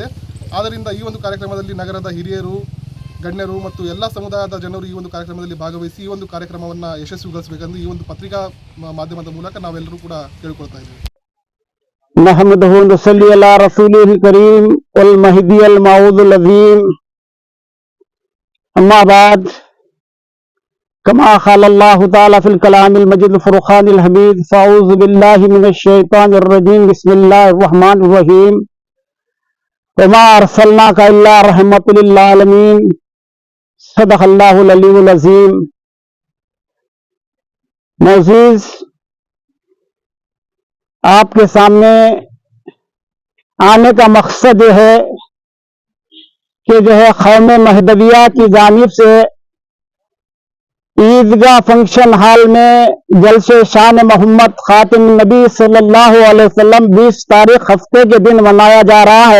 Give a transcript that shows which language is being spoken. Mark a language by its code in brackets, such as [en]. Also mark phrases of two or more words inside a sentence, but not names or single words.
[kn] ಆದ್ದರಿಂದ ಈ ಒಂದು ಕಾರ್ಯಕ್ರಮದಲ್ಲಿ ನಗರದ ಹಿರಿಯರು, ಗಣ್ಯರು ಮತ್ತು ಎಲ್ಲ ಸಮುದಾಯದ ಜನರು ಈ ಒಂದು ಕಾರ್ಯಕ್ರಮದಲ್ಲಿ ಭಾಗವಹಿಸಿ ಈ ಒಂದು ಕಾರ್ಯಕ್ರಮವನ್ನು ಯಶಸ್ವಿಗೊಳಿಸಬೇಕೆಂದು ಈ ಒಂದು ಪತ್ರಿಕಾ ಮಾಧ್ಯಮದ ಮೂಲಕ ನಾವೆಲ್ಲರೂ ಕೂಡ ಕೇಳಿಕೊಳ್ತಾ ಇದ್ದೇವೆ. [ar] نحمده ونصلي على رسوله الكريم والمهدي الموعود العظيم. أما بعد, كما قال الله تعالى في الكلام المجيد الفرقان الحميد فأعوذ بالله من الشيطان الرجيم بسم الله الرحمن الرحيم وما أرسلناك إلا رحمة للعالمين صدق الله العلي العظيم. [ur] معزز، آپ کے سامنے آنے کا مقصد یہ ہے کہ جو ہے قوم مہدویہ کی جانب سے عیدگاہ [en] function hall [ur] میں جلسے شان محمد خاتم نبی [ar] صلی اللہ علیہ وسلم [ur] 20 تاریخ ہفتے کے دن منایا جا رہا ہے.